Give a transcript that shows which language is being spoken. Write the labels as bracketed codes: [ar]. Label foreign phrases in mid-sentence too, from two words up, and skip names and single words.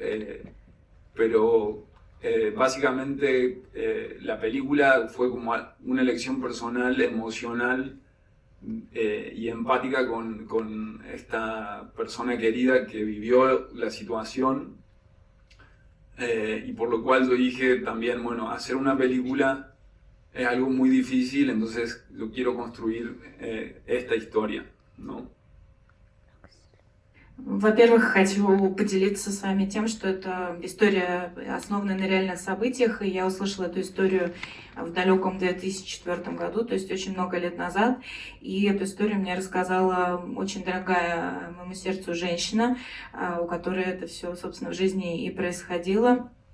[es] Pero básicamente la película fue como una elección personal, emocional, y empática con esta persona querida que vivió la situación, y por lo cual yo dije también, bueno, hacer una película es algo muy difícil, entonces yo quiero construir esta historia, ¿no? [ru] Во-первых, хочу поделиться с вами тем, что это история, основанная на реальных событиях, и я услышала эту историю в далеком 2004 году, то есть очень много лет назад, и эту историю мне рассказала очень дорогая моему сердцу женщина, у которой это все, собственно, в жизни и происходило,